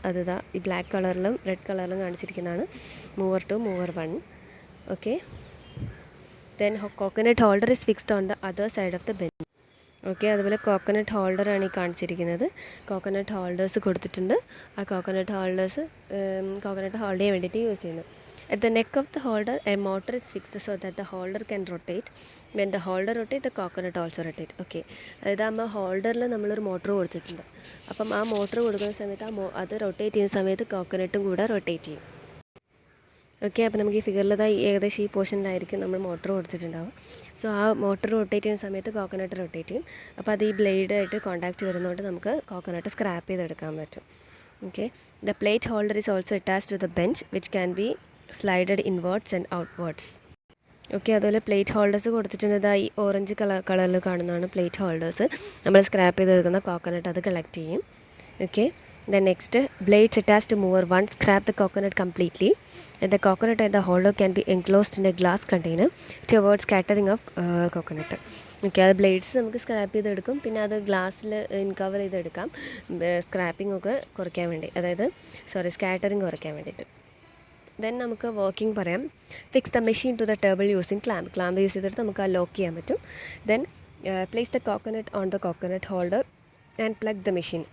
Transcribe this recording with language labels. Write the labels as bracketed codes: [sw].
[ml] അത് ഈ ബ്ലാക്ക് കളറിലും റെഡ് കളറിലും കാണിച്ചിരിക്കുന്നതാണ് മൂവർ 2, മൂവർ 1. [en] Okay, then coconut holder is fixed on the other side of the bench. [ml] Okay, അതുപോലെ coconut ഹോൾഡറാണ് ഈ കാണിച്ചിരിക്കുന്നത്. കോക്കനട്ട് ഹോൾഡേഴ്സ് കൊടുത്തിട്ടുണ്ട്. ആ കോക്കനട്ട് ഹോൾഡേഴ്സ് കോക്കനട്ട് ഹോൾഡ് ചെയ്യാൻ വേണ്ടിയിട്ട് യൂസ് ചെയ്യുന്നു. [en] At the neck of the holder, a motor is fixed so that the holder can rotate. When the holder rotates, the coconut also rotate. [ml] Okay, അതായത് ആ ഹോൾഡറിൽ നമ്മളൊരു motor കൊടുത്തിട്ടുണ്ട്. അപ്പം ആ motor കൊടുക്കുന്ന സമയത്ത് അത് റൊട്ടേറ്റ് ചെയ്യുന്ന സമയത്ത് കോക്കനട്ടും കൂടെ റൊട്ടേറ്റ് ചെയ്യും. ഓക്കെ, അപ്പോൾ നമുക്ക് ഈ ഫിഗറിൽ ഏകദേശം ഈ പോർഷനിലായിരിക്കും നമ്മൾ മോട്ടർ കൊടുത്തിട്ടുണ്ടാവും. സോ ആ മോട്ടർ റൊട്ടേറ്റ് ചെയ്യുന്ന സമയത്ത് കോക്കനട്ട് റൊട്ടേറ്റ് ചെയ്യും. അപ്പോൾ അത് ഈ ബ്ലേഡായിട്ട് കോൺടാക്റ്റ് വരുന്നതുകൊണ്ട് നമുക്ക് കോക്കനട്ട് സ്ക്രാപ്പ് ചെയ്തെടുക്കാൻ പറ്റും. [en] Okay, the plate holder is also attached to the bench which can be slided inwards and outwards. [ml] Okay, അതുപോലെ പ്ലേറ്റ് ഹോൾഡേഴ്സ് കൊടുത്തിട്ടുണ്ട്. ഈ ഓറഞ്ച് കളറിൽ കാണുന്നതാണ് പ്ലേറ്റ് ഹോൾഡേഴ്സ്. നമ്മൾ സ്ക്രാപ്പ് ചെയ്തെടുക്കുന്ന കോക്കനട്ട് അത് കളക്ട് ചെയ്യും. [en] Okay, then next blades attached to mover 1 scrap the coconut completely, and the coconut and the holder can be enclosed in a glass container to avoid scattering of coconut. [ml] Okay, അത് blades നമുക്ക് scrap ചെയ്തെടുക്കും. പിന്നെ അത് ഗ്ലാസ്സിൽ ഇൻകവർ ചെയ്തെടുക്കാം, scrapping ഒക്കെ കുറയ്ക്കാൻ വേണ്ടി, അതായത് സ്കാറ്ററിങ് കുറയ്ക്കാൻ വേണ്ടിയിട്ട്. ദെൻ നമുക്ക് വർക്കിംഗ് പറയാം. [en] fix the machine to the table using clamp [ml] use ചെയ്തിട്ട് നമുക്ക് ആ ലോക്ക് ചെയ്യാൻ പറ്റും. [en] Then place the coconut on the coconut holder and plug the machine.